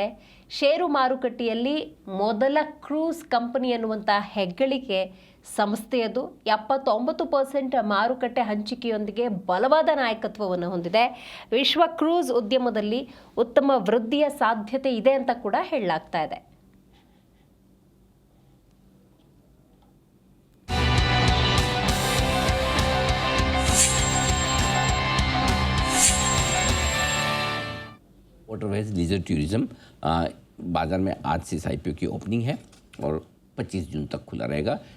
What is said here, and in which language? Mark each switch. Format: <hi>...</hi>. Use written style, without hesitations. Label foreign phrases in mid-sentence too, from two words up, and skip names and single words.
<kn>ಷೇರು ಮಾರುಕಟ್ಟೆಯಲ್ಲಿ ಮೊದಲ ಕ್ರೂಸ್ ಕಂಪನಿ ಅನ್ನುವಂಥ ಹೆಗ್ಗಳಿಕೆ ಸಂಸ್ಥೆಯದು. 79% ಮಾರುಕಟ್ಟೆ ಹಂಚಿಕೆಯೊಂದಿಗೆ ಬಲವಾದ ನಾಯಕತ್ವವನ್ನು ಹೊಂದಿದೆ. ವಿಶ್ವ ಕ್ರೂಸ್ ಉದ್ಯಮದಲ್ಲಿ ಉತ್ತಮ ವೃದ್ಧಿಯ ಸಾಧ್ಯತೆ ಇದೆ ಅಂತ ಕೂಡ ಹೇಳಲಾಗ್ತಾ ಇದೆ.</kn> <hi>वाटरवेज लीजर टूरिज्म बाज़ार में आज से इस IPO की ओपनिंग है और 25 जून तक खुला रहेगा.</hi>